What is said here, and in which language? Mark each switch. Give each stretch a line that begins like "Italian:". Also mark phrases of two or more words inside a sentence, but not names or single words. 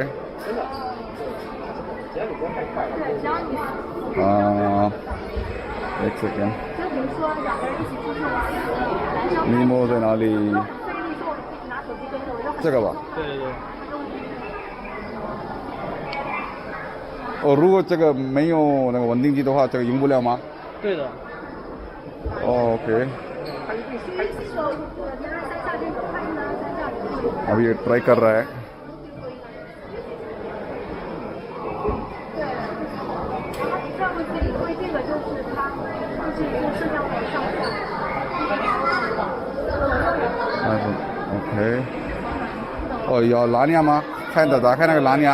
Hindi: OK。एक सेकेंड,
Chinese: Mimo 在哪里？这个吧。对。哦，如果这个没有那个稳定器的话，这个用不了吗？对的。
Hindi: 哦 ，OK。अभी ये ट्राई कर रहा है।
Chinese: OK。哦，有蓝牙吗？打开那个蓝牙。